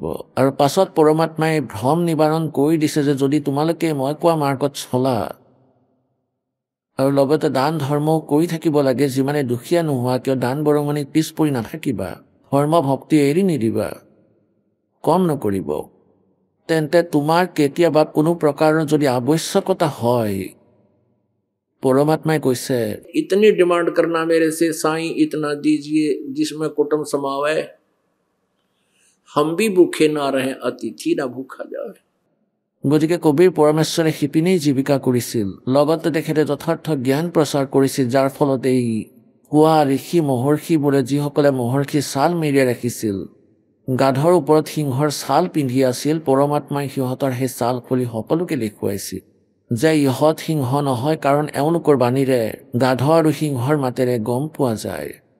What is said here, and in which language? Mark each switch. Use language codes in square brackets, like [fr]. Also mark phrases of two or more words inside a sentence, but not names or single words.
[as] আৰু পাছত পৰমাত্মাই ভ্ৰম নিবাৰণ কৰি দিছে যে যদি তোমালোকে মই কোৱা মাৰ্গত চলা আৰু লগতে দান ধৰ্মও কৰি থাকিব লাগে, যিমানে দুখীয়া নোহোৱা কিয় দান বৰঙণিত পিছ পৰি নাথাকিবা, ধৰ্ম ভক্তি এৰি নিদিবা, কম নকৰিব, তেন্তে তোমাৰ কেতিয়াবা কোনো প্ৰকাৰৰ যদি আৱশ্যকতা হয়, परमात्मा কৈছে [hi] इतनी डिमांड करना मेरे से साईं इतना दीजिए जिसमें कुटुंब समावे, हम भी भूखे ना रहे अतिथि ना भूखा जाए। [as] গতিকে কবিৰ পৰমেশ্বৰে শিপিনী জীৱিকা কৰিছিল, লগতে তেখেতে যথাৰ্থ জ্ঞান প্ৰচাৰ কৰিছিল, যাৰ ফলত এই কোৱা ঋষি মহৰ্ষিবোৰে যিসকলে মহৰ্ষি ছাল মেৰিয়াই ৰাখিছিল, গাধৰ ওপৰত সিংহৰ ছাল পিন্ধি আছিল, পৰমাত্মাই সিহঁতৰ সেই ছাল খুলি সকলোকে দেখুৱাইছিল যে ইহঁত সিংহ নহয়, কাৰণ এওঁলোকৰ বাণীৰে গাধ আৰু সিংহৰ মাতেৰে গম পোৱা যায়।